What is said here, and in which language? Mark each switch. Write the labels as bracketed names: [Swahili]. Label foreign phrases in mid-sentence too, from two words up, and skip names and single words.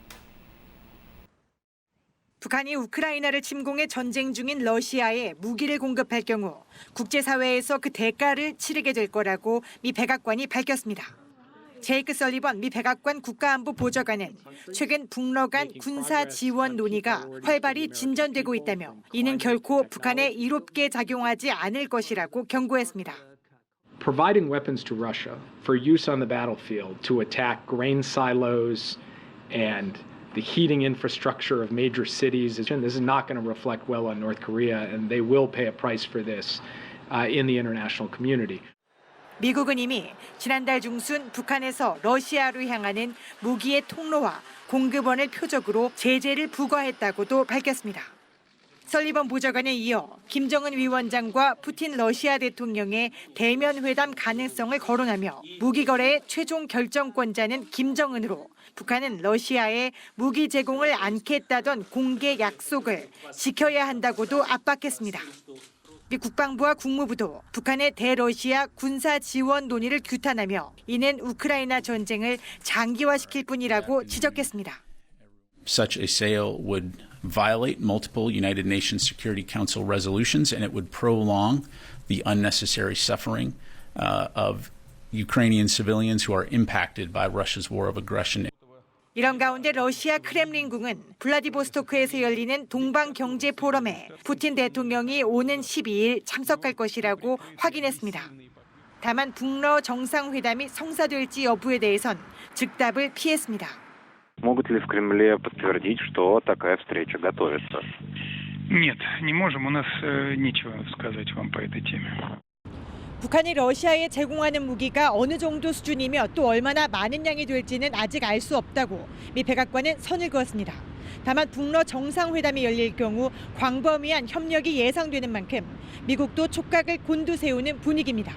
[Korean] 북한이 우크라이나를 침공해 전쟁 중인 러시아에 무기를 공급할 경우 국제사회에서 그 대가를 치르게 될 거라고 미 백악관이 밝혔습니다. 제이크 설리번 미 백악관 국가안보 보좌관은 최근 북러 간 군사 지원 논의가 활발히 진전되고 있다며 이는 결코 북한에 이롭게 작용하지 않을 것이라고 경고했습니다. [English] Providing weapons to Russia for use on the battlefield to attack grain silos and the heating infrastructure of major cities. This is not going to reflect well on North Korea, and they will pay a price for this in the international community. [Korean] 미국은 이미 지난달 중순 북한에서 러시아로 향하는 무기의 통로와 공급원을 표적으로 제재를 부과했다고도 밝혔습니다. 설리번 보좌관에 이어 김정은 위원장과 푸틴 러시아 대통령의 대면 회담 가능성을 거론하며 무기 거래의 최종 결정권자는 김정은으로 북한은 러시아에 무기 제공을 않겠다던 공개 약속을 지켜야 한다고도 압박했습니다. 미 국방부와 국무부도 북한의 대러시아 군사 지원 논의를 규탄하며 이는 우크라이나 전쟁을 장기화시킬 뿐이라고 지적했습니다. [English] Such a sale would violate multiple United Nations Security Council resolutions, and it would prolong the unnecessary suffering of Ukrainian civilians who are impacted by Russia's war of aggression. [Korean] 이런 가운데 러시아 크렘린궁은 블라디보스토크에서 열리는 동방경제포럼에 푸틴 대통령이 오는 12일 참석할 것이라고 확인했습니다. 다만 북러 정상회담이 성사될지 여부에 대해선 즉답을 피했습니다. [Russian] Могут ли в Кремле подтвердить, что такая встреча готовится? Нет, не можем. У нас нечего сказать вам по этой теме. [Korean] 북한이 러시아에 제공하는 무기가 어느 정도 수준이며 또 얼마나 많은 양이 될지는 아직 알 수 없다고 미 백악관은 선을 그었습니다. 다만 북러 정상회담이 열릴 경우 광범위한 협력이 예상되는 만큼 미국도 촉각을 곤두세우는 분위기입니다.